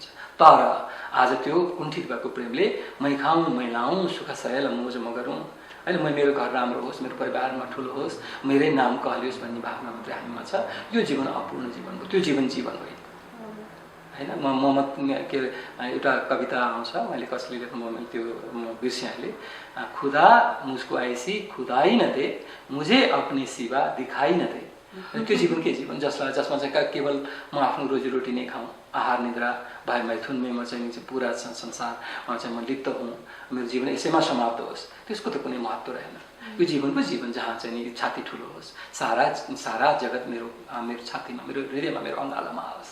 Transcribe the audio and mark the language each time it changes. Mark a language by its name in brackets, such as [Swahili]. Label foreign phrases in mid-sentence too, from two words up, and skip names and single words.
[Nepali] तर आज त्यो कुण्ठित भएको प्रेमले मै खाऊँ मै लाऊँ सुख सयल मोज म गरौँ होइन, मेरो घर राम्रो होस्, मेरो परिवारमा ठुलो होस्, मेरै नाम कहलियोस् भन्ने भावना मात्रै हामीमा छ। यो जीवन अपूर्ण जीवन हो, त्यो जीवन होइन होइन। म के एउटा कविता आउँछ, मैले कसले लेख्नु मैले त्यो बिर्सेँ अहिले। [Hindi] खुदा मुझको ऐसी खुदाई न दे, मुझे अपने सिवा दिखाई न दे। [Nepali] त्यो जीवन के जीवन जसमा चाहिँ केवल म आफ्नो रोजीरोटी नै खाऊँ, आहार निद्रा भाइ मैथुनमै म चाहिँ पुरा संसारमा चाहिँ म लिप्त हुँ, मेरो जीवन यसैमा समाप्त होस्, त्यसको त कुनै महत्त्व रहेन। यो जीवनको जीवन जहाँ चाहिँ नि छाती ठुलो होस्, सारा जगत मेरो छातीमा, मेरो हृदयमा, मेरो अङ्गालोमा आओस्।